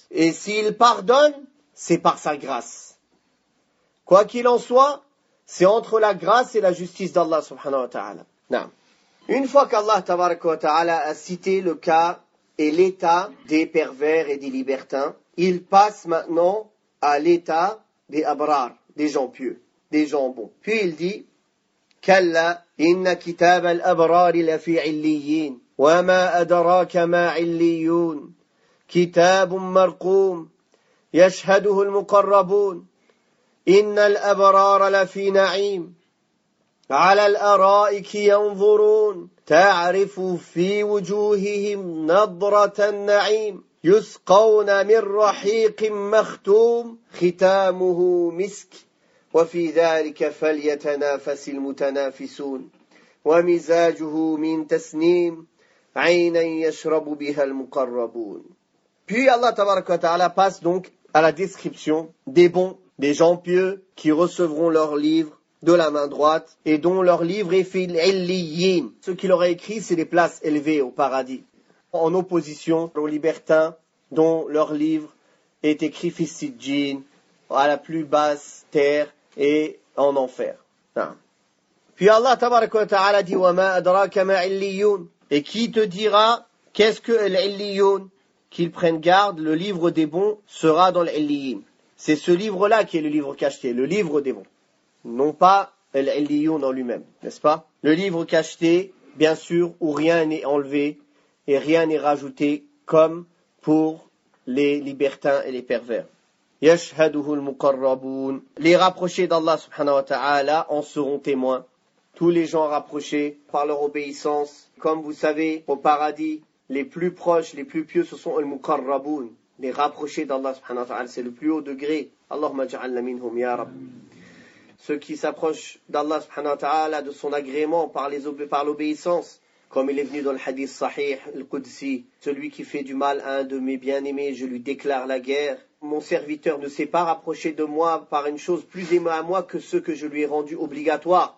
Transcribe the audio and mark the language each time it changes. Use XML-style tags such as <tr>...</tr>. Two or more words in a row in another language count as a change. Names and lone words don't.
<fr>Et s'il pardonne, c'est par sa grâce. Quoi qu'il en soit, c'est entre la grâce et la justice d'Allah,</fr> <ar>سبحانه وتعالى.</ar> <fr>Non. Une fois qu'Allah</fr> <ar>تبارك وتعالى</ar> <fr>a cité le cas et l'état des pervers et des libertins, il passe maintenant à l'état des abrar, des gens pieux, des gens bons. Puis il dit,</fr> <ar>كلا إن كتاب الأبرار لفي عليين وما أدراك ما عليون كتاب مرقوم يشهده المقربون إن الأبرار لفي نعيم على الأرائك ينظرون تعرف في وجوههم نضرة النعيم يسقون من رحيق مختوم ختامه مسك وفي ذلك فليتنافس المتنافسون ومزاجه من تسنيم عينا يشرب بها المقربون.</ar> <fr>Puis Allah</fr> <ar>تبارك وتعالى</ar> <fr>passe donc à la description des bons, des gens pieux qui recevront leur livre de la main droite et dont leur livre est</fr> <ar>في عليين.</ar> <fr>Ce qu'il aurait écrit, c'est des places élevées au paradis, en opposition aux libertins dont leur livre est écrit</fr> <ar>في سجين,</ar> <fr>à la plus basse terre et en enfer. Non. Puis Allah</fr> <ar>تبارك وتعالى</ar> <fr>dit</fr> <ar>وما أدراك ما عليون.</ar> <fr>Et qui te dira qu'est-ce que l'illiyun? Qu'ils prennent garde, le livre des bons sera dans l'illiyin. C'est ce livre-là qui est le livre cacheté, le livre des bons. Non pas Al-Illiyoun en lui-même, n'est-ce pas? Le livre cacheté, bien sûr, où rien n'est enlevé et rien n'est rajouté, comme pour les libertins et les pervers.</fr> <ar>يشهده المقربون.</ar> <fr>Les rapprochés d'Allah</fr> <ar>سبحانه وتعالى</ar> <fr>en seront témoins. Tous les gens rapprochés par leur obéissance. Comme vous savez, au paradis, les plus proches, les plus pieux, ce sont al-muqarrabun. Les rapprochés d'Allah</fr> <ar>سبحانه وتعالى,</ar> <fr>c'est le plus haut degré.</fr> <ar>اللهم اجعلنا منهم يا رب.</ar> <fr>Ceux qui s'approchent d'Allah</fr> <ar>سبحانه وتعالى,</ar> <fr>de son agrément par l'obéissance, comme il est venu dans le</fr> <ar>حديث صحيح,</ar> <fr>le Qudsi, celui qui fait du mal à un de mes bien-aimés, je lui déclare la guerre. Mon serviteur ne s'est pas rapproché de moi par une chose plus aimée à moi que ce que je lui ai rendu obligatoire.</fr>